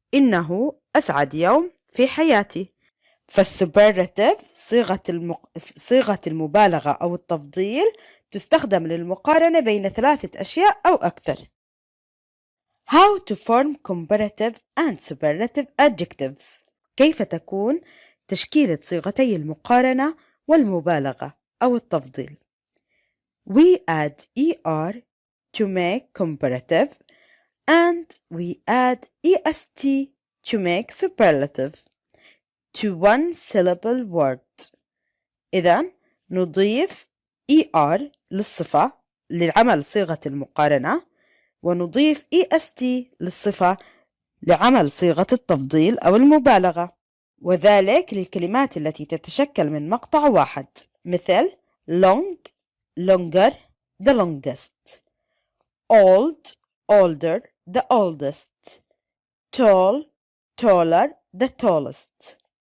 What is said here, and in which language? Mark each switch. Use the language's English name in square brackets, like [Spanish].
[Arabic] إنه أسعد يوم في حياتي. فالسوبرلاتيف صيغة المبالغة أو التفضيل تستخدم للمقارنة بين 3 أشياء أو أكثر. [English] How to form comparative and superlative adjectives. [Arabic] كيف تكون تشكيلة صيغتي المقارنة والمبالغة أو التفضيل. [English] We add ER to make comparative and we add EST to make superlative to one syllable word. [Arabic] إذن نضيف ER للصفة لعمل صيغة المقارنة، ونضيف EST للصفة لعمل صيغة التفضيل أو المبالغة، وذلك للكلمات التي تتشكل من مقطع واحد، مثل [English] long longer the longest، old older the oldest، tall taller the tallest.